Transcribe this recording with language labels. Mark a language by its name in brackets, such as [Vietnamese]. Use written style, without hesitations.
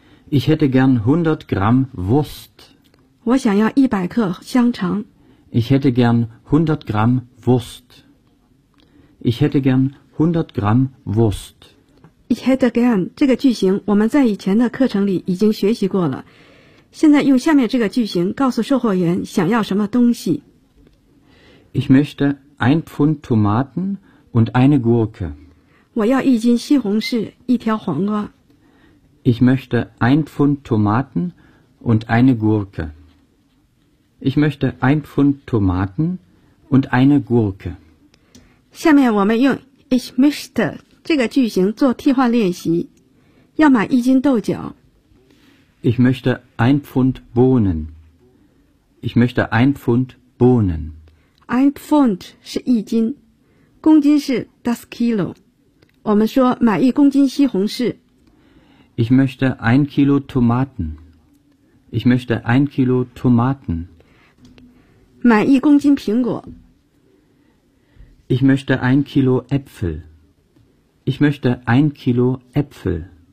[German] Ich hätte gern 100 Gramm Wurst. [Chinese] 我想要100克香肠。 [German] Ich hätte gern 100 Gramm Wurst. Ich hätte gern 100 Gramm Wurst. Ich hätte gern [Chinese] 这个句型我们在以前的课程里已经学习过了。现在用下面这个句型告诉售货员想要什么东西。 [German] Ich möchte ein Pfund Tomaten und eine Gurke. [Chinese] 我要一斤西红柿一条黄瓜。 [German] Ich möchte ein Pfund Tomaten und eine Gurke. Ich möchte ein Pfund Tomaten und eine Gurke. [Chinese] 下面我们用 [German] Ich möchte. [Chinese] 这个句型做替换练习，要买一斤豆角。 [German] Ich möchte ein Pfund Bohnen. Ich möchte ein Pfund Bohnen. [Chinese] Ein Pfund 是一斤，公斤是 das Kilo。我们说买一公斤西红柿。 [German] Ich möchte ein Kilo Tomaten. Ich möchte ein Kilo Tomaten. [Chinese] 买一公斤苹果。 [German] Ich möchte ein Kilo Äpfel. Ich möchte ein Kilo Äpfel.